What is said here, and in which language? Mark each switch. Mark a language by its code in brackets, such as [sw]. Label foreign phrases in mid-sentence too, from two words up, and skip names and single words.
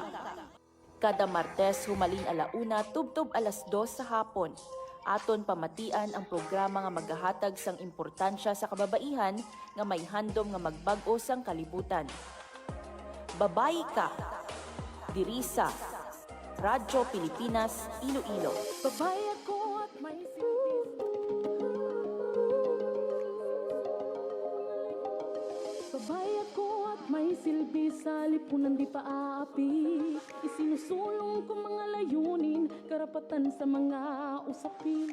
[hil] Kada Martes humalin alauna tubtob alas 2 sa hapon. Aton pamatian ang programa nga magahatag sang importansya sa kababaihan nga may handom nga magbag-o sang kalibutan. Babayi Ka. Diri sa Radyo Pilipinas, Iloilo. [tl] Babaya ko at may Babaya ko at may silbi sa lipunan di pa aapi. Isinusulong ko mga layunin, karapatan sa mga usapin.